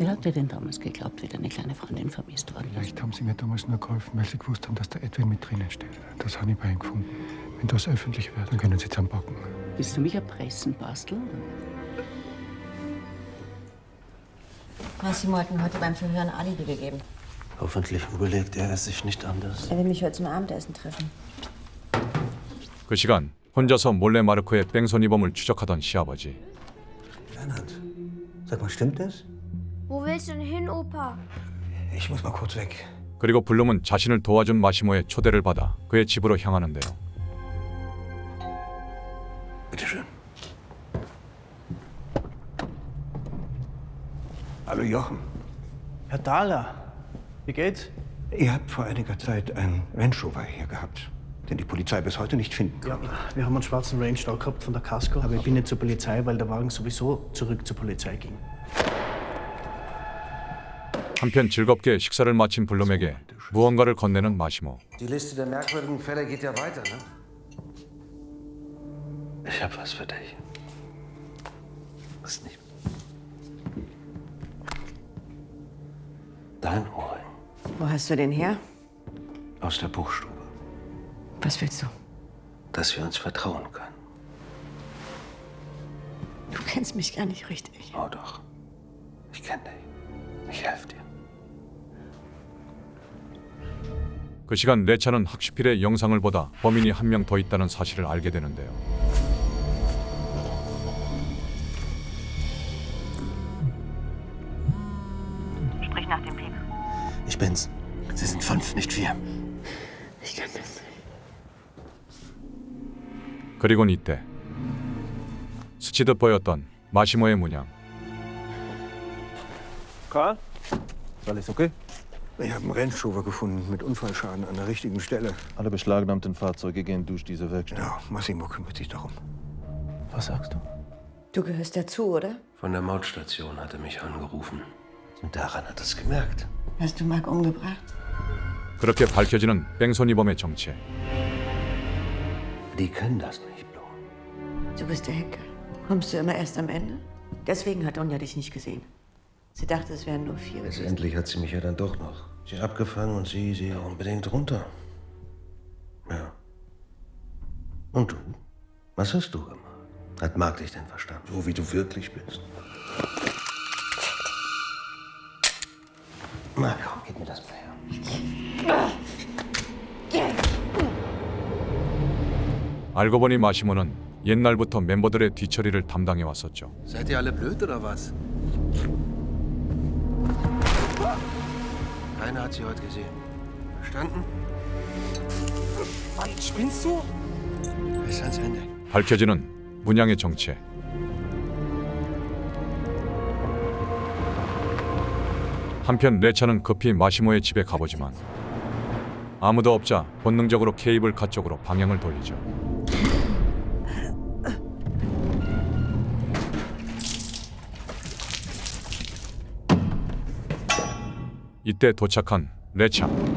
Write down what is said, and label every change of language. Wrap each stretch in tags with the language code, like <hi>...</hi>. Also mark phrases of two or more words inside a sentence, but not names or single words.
<de>Wer hat dir denn damals geglaubt, wie deine kleine Freundin vermisst worden ist? Vielleicht haben sie mir damals nur geholfen, weil sie gewusst haben, dass der Edwin mit drinnen steht. Das habe ich bei ihnen gefunden. Wenn das öffentlich wird, dann können sie zusammenpacken. Willst du mich erpressen, Bastel? Massimo hat mir heute beim Verhör ein Alibi gegeben. Hoffentlich überlegt er es sich nicht anders. Er will mich heute zum Abendessen treffen.</de> <ko>그 시간 혼자서 몰래 마르코의 뺑소니범을 추적하던 시아버지.</ko> <de>Bernhard, sag mal, stimmt das? Wo willst du denn hin, Opa? Ich muss mal kurz weg.</de> <ko>그리고 블룸은 자신을 도와준 마시모의 초대를 받아 그의 집으로 향하는데요.</ko> <de>Bitteschön. Hallo Jochen. Herr Thaler, wie geht's? Ihr habt vor einiger Zeit einen Range Rover hier gehabt, den die Polizei bis heute nicht finden Ja, konnte. wir haben einen schwarzen Range da gehabt von der Casco, aber ich bin nicht zur Polizei, weil der Wagen sowieso zurück zur Polizei ging.</de> <ko>한편 즐겁게 식사를 마친 블룸에게 무언가를 건네는 마시모.</ko> <de>Die Liste der merkwürdigen Fälle geht ja weiter, ne? Ich hab was für dich. Was nicht? Dein Ohrring. Wo hast du den her? Aus der Buchstube. Was willst du? Dass wir uns vertrauen können. Du kennst mich gar nicht richtig. Oh doch. Ich kenne dich. Ich helfe dir.</de> <ko>그 시간 레차는 학시필의 영상을 보다 범인이 한 명 더 있다는 사실을 알게 되는데요.</ko> <de>Sprich nach dem Piep. Ich bin's. Sie sind 5, nicht 4. Ich kann das.</de> <ko>그리곤 이때 스치듯 보였던 마시모의 문양.</ko> <de>Karl? Ist alles okay? Ich habe einen Rennschober gefunden mit Unfallschaden an der richtigen Stelle. Alle beschlagnahmten Fahrzeuge gehen durch diese Werkstatt. Ja, Massimo kümmert sich darum. Was sagst du? Du gehörst dazu, oder? Von der Mautstation hat er mich angerufen. Und daran hat er es gemerkt. Hast du Mark umgebracht?</de> <ko>그렇게 밝혀지는 뺑소니범의 정체.</ko> <de>Die können das nicht, Blo. Du bist der Hacker. Kommst du immer erst am Ende? Deswegen hat Donja dich nicht gesehen. Sie dachte, es wären nur 4. Letztendlich hat sie mich ja dann doch noch. Sie abgefangen und sie unbedingt runter. Ja. Und du? Was hast du gemacht? Hat Mark dich denn verstanden? So wie du wirklich bist? Na komm, gib mir das mal her.</de> <ko>알고 보니 마시모는 옛날부터 멤버들의 뒤처리를 담당해 왔었죠.</ko> <de>Seid ihr alle blöd oder was? Keiner hat sie heute gesehen. Verstanden? Mann, spinnst du? Bis ans Ende.</de> <ko>밝혀지는 문양의 정체. 한편 레차는 급히 마시모의 집에 가보지만 아무도 없자 본능적으로 케이블카 쪽으로 방향을 돌리죠. 이때 도착한 레차.</ko>